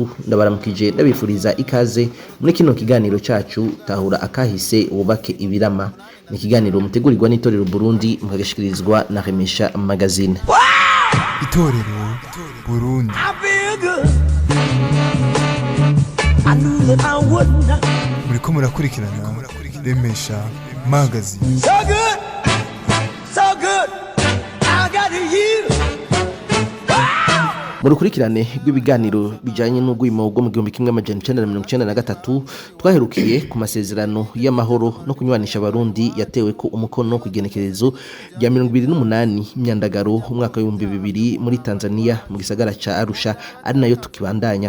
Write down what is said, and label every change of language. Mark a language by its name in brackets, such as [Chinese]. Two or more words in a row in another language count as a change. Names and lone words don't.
[Rundi] Ndabaramukije ndabifuriza ikaze muri kino kiganiro cacu Tahura Akahise wubake ibirama. Ni ikiganiro mutegurirwa n'itorero Burundi, mukagishikirizwa na Remesha Magazine. Itorero Burundi. Muriko murakurikirana Remesha Magazine. [English] So good, so good, I got you. [Rundi] Mu rukurikirane rw'ibiganiro bijanye n'ugwimo bwo mu 1993 twaherukiye ku masezerano y'amahoro no kunywanisha Abarundi yatewe ko umukono ku igenekerezo rya 28 Myandagaro umwaka wa 2000 muri Tanzania mu gisagara ca Arusha, ari nayo tukibandanya.